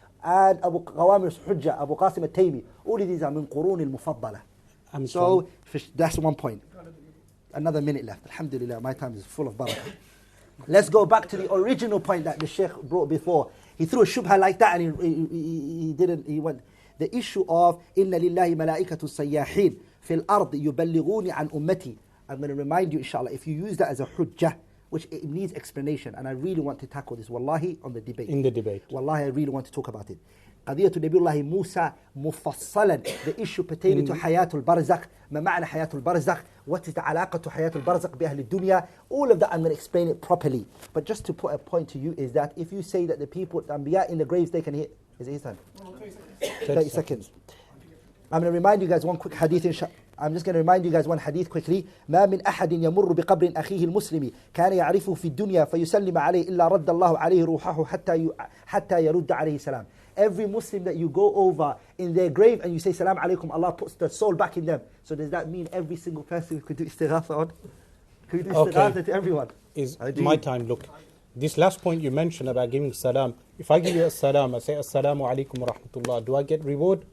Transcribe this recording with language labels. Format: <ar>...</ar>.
<en>And Abu Qawamir Hujjah, Abu Qasim al-Taymi. All of these are min qurun al-mufaddala. So that's one point. Another minute left. Alhamdulillah, my time is full of barakah. Let's go back to the original point that the Sheikh brought before. He threw a shubha like that and he went. The issue of</en> <ar>إِنَّ لِلَّهِ مَلَائِكَةُ السَّيَّاحِينَ فِي الْأَرْضِ يُبَلِّغُونِ عَنْ أُمَّتِي.</ar> <en>I'm going to remind you, inshallah, if you use that as a hujjah, which it needs explanation, and I really want to tackle this, wallahi, on the debate. In the debate. Wallahi, I really want to talk about it.</en> <ar>قضية نبي الله موسى مفصلا,</ar> <en>the issue pertaining to حياة البرزخ,</en> <ar>ما معنى حياة البرزخ,</ar> <en>what is the</en> <ar>علاقة حياة البرزخ بأهل الدنيا,</ar> <en>all of that I'm going to explain it properly. But just to put a point to you is that if you say that the people, the Anbiya in the graves, they can hear, is it his time? 30 seconds. I'm going to remind you guys one quick hadith. I'm just going to remind you guys one hadith quickly.</en> <ar>ما من أحد يمر بقبر أخيه المسلم كان يعرفه في الدنيا فيسلم عليه إلا رد الله عليه روحه حتى يرد عليه السلام.</ar> <en>Every Muslim that you go over in their grave and you say salam alaikum, Allah puts the soul back in them. So does that mean every single person could do istighatha on? Could do istighatha to everyone? Is my time. Look, this last point you mentioned about giving salam. If I give you a salam, I say assalamu alaikum wa rahmatullah, do I get reward?</en>